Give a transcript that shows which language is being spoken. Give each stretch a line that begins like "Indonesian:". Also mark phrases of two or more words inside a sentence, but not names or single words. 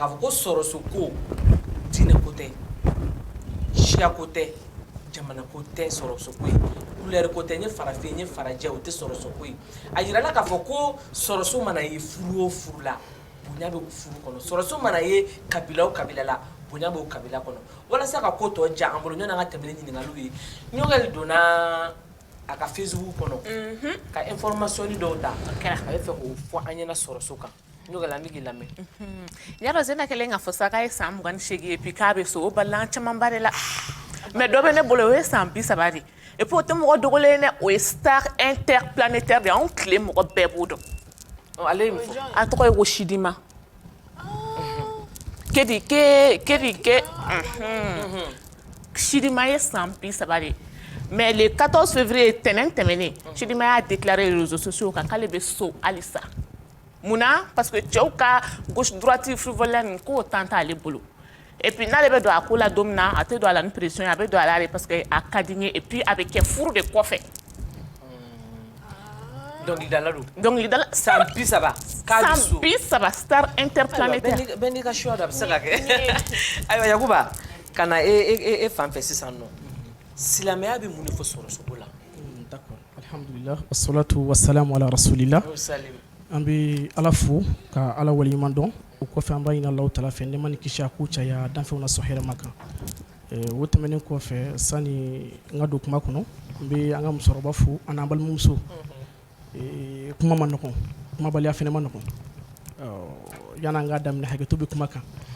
Bambara: k'a fɔ ko sɔrɔso ko diinɛ ko tɛ siya ko tɛ jamana ko tɛ sɔrɔso ko ye couleur ko tɛ n ye farafin n ye farajɛ o tɛ sɔrɔso ko ye a jirala k'a fɔ ko sɔrɔso mana ye furu o furu la bonya bɛ furu kɔnɔ sɔrɔso mana ye kabila o kabila la bonya b'o kabila kɔnɔ walasa ka ko tɔ ja an bolo ɲɔni an ka tɛmɛ ni ɲininkaliw ye Ɲɔgɛl donna a ka Facebook kɔnɔ ka information dɔw ta a bɛ fɛ k'o fɔ an ɲɛna sɔrɔso kan Ɲɔgɛl an bɛ k'i lamɛn yɔrɔ Zeyna kɛlen k'a fɔ sa k'a ye san 28 ye puis k'a bɛ so o balila an camanba de la mais dɔ bɛ ne bolo o ye san 30 de
French: et puis
Bambara: o tɛ mɔgɔ dogolen dɛ o ye
French: star interplanétaire
Bambara: de anw tile mɔgɔ bɛɛ b'o dɔn ale ye mun fɔ a tɔgɔ ye ko Sidima Sidima ye san 30 de
French: mais le 14 février
Bambara: tɛnɛn tɛmɛnen Sidima y'a
French: déclaré les réseaux sociaux
Bambara: kan k'ale bɛ so halisa munna
French: parce que
Bambara: cɛw ka
French: gauche droite frivoleur
Bambara: nin k'o temps t'ale bolo
French: et puis
Bambara: n'ale bɛ don a ko la don min na a tɛ don a la ni pression ye a bɛ don a la de
French: parce que
Bambara: a ka di n ye
French: et puis
Bambara: a bɛ kɛ furu de kɔfɛ dɔnkilidala don san 30 k'a bɛ so san 30
French: star interplanétaire
Bambara: bɛɛ n'i ka choix don a bɛ se ka kɛ ayiwa Yakuba ka na e fan fɛ sisan nɔ silamɛya bɛ mun de fɔ sɔrɔsoko la d'accord
Arabic: الحمدلله والصلاة والسلام على رسول الله
Bambara: an bɛ ala fo ka ala waleɲuman dɔn o kɔfɛ an b'a ɲini
Arabic: الله تعالى
Bambara: fɛ nɛɛma ni kisi a ko caya danfɛnw na sɔn hɛrɛma kan o tɛmɛnen kɔfɛ sani n ka don kuma kɔnɔ n bɛ an ka musokɔrɔba fo an n'an balimamuso kuma ma nɔgɔn kumabaliya fɛnɛ ma nɔgɔn yan'an k'a daminɛ hakɛto bɛ kuma kan